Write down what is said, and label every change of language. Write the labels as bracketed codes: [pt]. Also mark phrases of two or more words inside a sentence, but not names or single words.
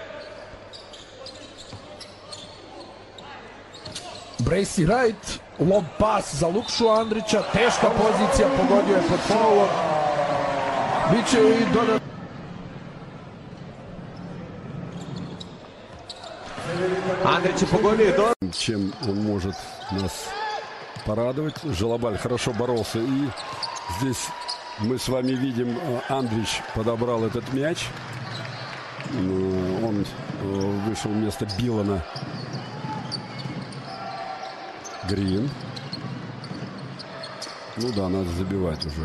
[sr] Bracy Wright. Lob pas za Lukšu Andrića. Teška pozicija, pogodio je pod faulom. Biće i dodat. Andrić je pogodio i dodat. [ru] Чем он может нас порадовать. Желобаль хорошо боролся. И здесь мы с вами видим, Андрич подобрал этот мяч. Он вышел вместо Билана. Грин. Ну да, надо забивать уже.